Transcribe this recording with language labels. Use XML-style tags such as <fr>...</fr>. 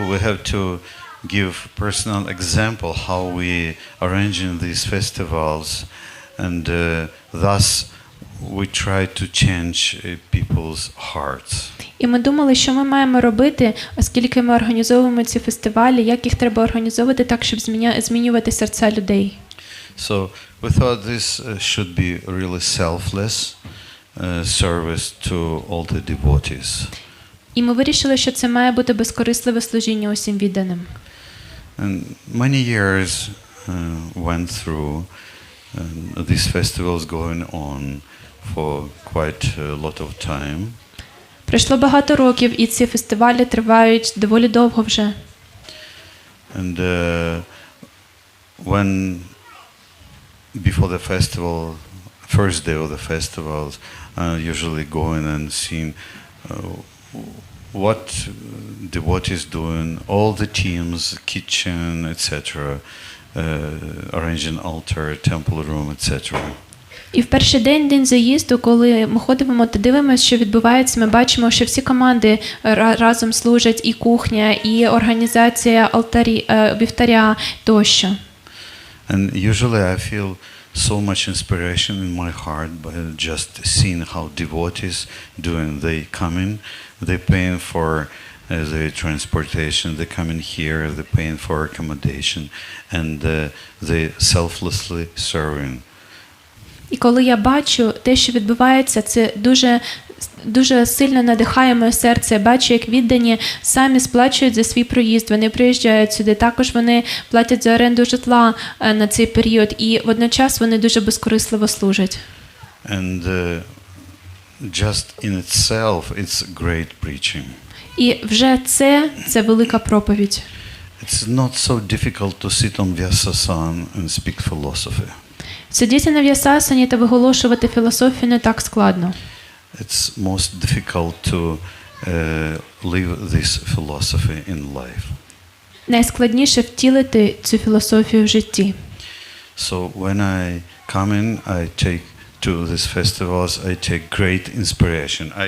<en>We have to give personal example how we arranging these festivals, and thus we try to change people's hearts.</en> <uk>І ми думали, що ми маємо робити, оскільки ми організовуємо ці фестивалі, як їх треба організовувати так, щоб змінювати серця людей.</uk> <en>So we thought this should be really selfless service to all the devotees.</en> <uk>І ми вирішили, що це має бути безкорисливе служіння усім відданим.</uk> <en>And many years went through these festivals going on for quite a lot of time.</en> <uk>Пройшло багато років, і ці фестивалі тривають доволі довго вже.</uk> <en>And when before the festival, first day of the festivals, usually going and seeing what devotees doing, all the teams, kitchen, etc., arranging altar, temple room, etc.</en> <uk>І в перший день заїзду, коли ми ходимо та дивимося, що відбувається, ми бачимо, що всі команди разом служать, і кухня, і організація вівтаря тощо.</uk> <en>And usually I feel so much inspiration in my heart by just seeing how devotees doing. They come in, they paying for the transportation, they come in here, they paying for accommodation, and they selflessly serving.</en> <uk>І коли я бачу те, що відбувається, це дуже сильно надихає моє серце. Я бачу, як віддані самі сплачують за свій проїзд, вони приїжджають сюди, також вони платять за оренду житла на цей період, і водночас вони дуже безкорисливо служать.</uk> <en>And just in itself, it's great preaching.</en> <uk>І вже це велика проповідь.</uk> <en>It's not so difficult to sit on Vyasasana and speak philosophy.</en> <uk>Сидіти на в'ясасані та виголошувати філософію не так складно.</uk> <en>It's most difficult to live this philosophy in life.</en> <uk>Найскладніше втілити цю філософію в житті.</uk> <en>So when I come in, I take to these festivals, I take great inspiration.</en>